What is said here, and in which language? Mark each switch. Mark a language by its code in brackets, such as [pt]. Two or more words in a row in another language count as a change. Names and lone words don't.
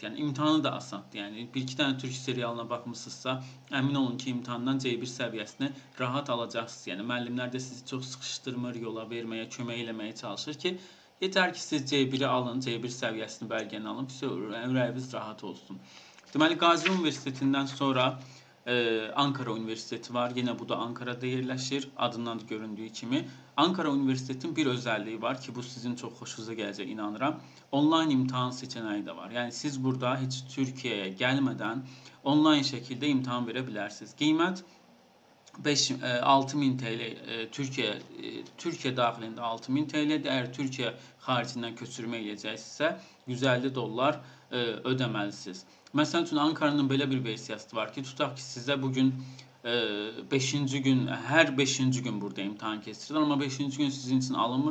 [az] Yəni imtahanı da asandır. Yəni bir-iki dənə türk serialına baxmısınızsa, əmin olun ki, imtahandan C1 səviyyəsini rahat alacaqsınız. Yəni müəllimlər də sizi çox sıxışdırmır, yola verməyə, kömək eləməyə çalışır ki, [tr] yeter ki [az] siz C1'i alın, C1 səviyyəsini belgəni alın, ürəyiniz rahat olsun. Deməli, Gazi Üniversitetindən sonra Ankara Üniversiteti var. Yine bu da Ankara'da yerləşir. Adından da göründüğü kimi. [tr] Ankara Üniversitetinin bir özelliği var ki bu sizin çok hoşunuza gelecek inanıram. Online imtahan seçeneği de var. Yani siz burada hiç Türkiye'ye gelmeden online şekilde imtahan verebilirsiniz. [az] Qiymət 6000 TL Türkiye daxilində 6000 TL-dir. Əgər Türkiyə xaricindən köçürmə eləyəcəksinizsə $150 ödəməlisiniz. Məsələn üçün Ankara'nın belə bir versiyası var ki, tutaq ki sizə bugün 5-ci gün, hər 5-ci gün burada imtahan keçirilir, amma 5-ci gün sizin için alınmır.